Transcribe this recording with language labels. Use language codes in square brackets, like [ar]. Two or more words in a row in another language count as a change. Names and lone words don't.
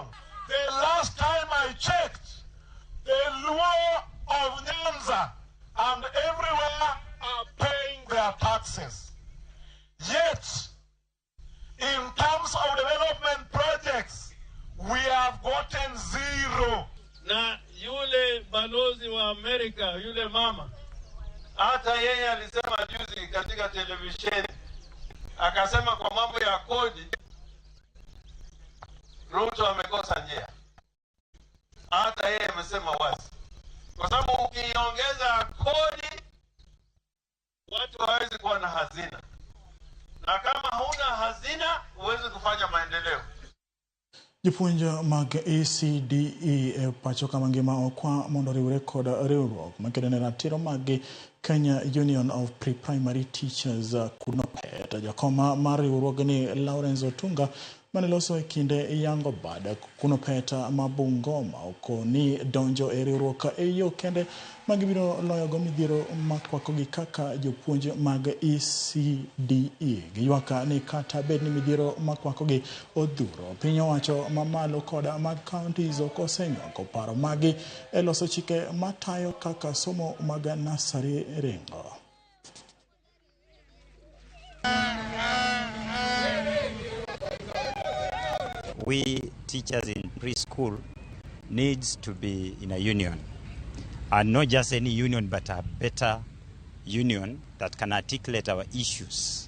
[en] The last time I checked, the Luo of Nyanza and everywhere are paying their taxes. Yet, in terms of development projects, we have gotten zero. [sw] Na yule balozi wa Amerika, yule mama, hata yeye alisema juzi katika televisheni, akasema kwa mambo ya kodi, Ruto amekosa njia. Hata yeye amesema wazi. Kwa sababu ukiongeza kodi, watu hawezi kuwa na hazina. Na kama huna hazina, huwezi kufanya maendeleo. [luo] Jopuonjo mag ECDE pacho kama ngima okwa mondo riwre koda riwruok makedone ratiro mag Kenya Union of Pre-Primary Teachers KUNOPET. Jakoma mar riwruogni Lawrence Otunga maneloso kinde yango bada KUNOPET mabungoma okoni donjo e riwruok yo kende magibiro loyogo midhiero makwakogi kaka jopuonj mag ECDE. Giywaka ni kata bed ni midhiero makwakogi odhuro. Piny owacho mamalo koda mag counties okosenywako paro magi e loso chike matayo kaka somo mag nasari ringo. [en] We teachers in preschool needs to be in a union, and not just any union but a better union that can articulate our issues.